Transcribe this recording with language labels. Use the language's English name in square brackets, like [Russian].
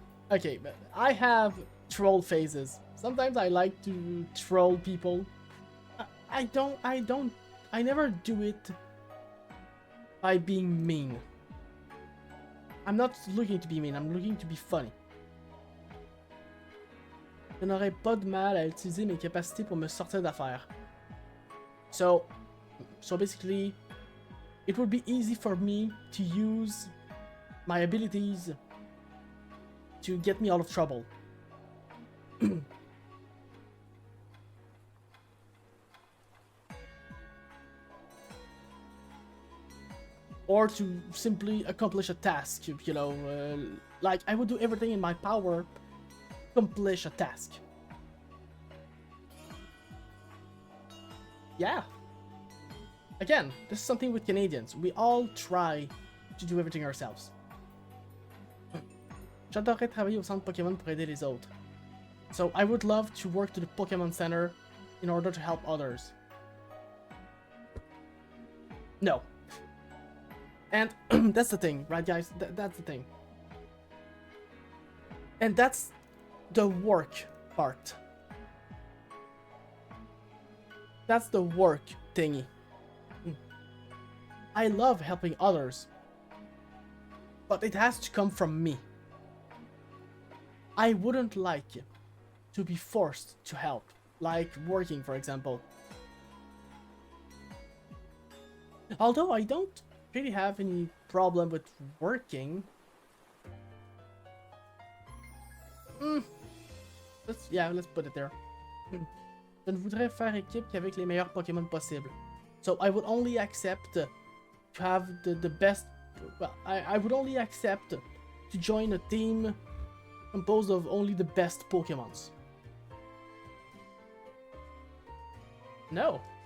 [English] okay, but I have troll phases. Sometimes I like to troll people. I never do it by being mean. I'm not looking to be mean, I'm looking to be funny. [French] Je n'aurais pas de mal à utiliser mes capacités pour me sortir d'affaires. [English] So basically, it would be easy for me to use my abilities to get me out of trouble. Or to simply accomplish a task, you know, like I would do everything in my power to accomplish a task. Yeah. Again, this is something with Canadians. We all try to do everything ourselves. [French] J'adorerais travailler au centre Pokémon pour aider les autres. [English] So I would love to work to the Pokémon Center in order to help others. No. And that's the thing, right guys? That's the thing. And that's the work part. That's the work thingy. I love helping others, but it has to come from me. I wouldn't like to be forced to help, like working, for example. Although I don't really have any problem with working. Let's put it there. [French] Je ne voudrais faire équipe qu'avec les meilleurs Pokémon possibles. [English] So I would only accept to have the best... Well, I would only accept to join a team composed of only the best Pokémons. No.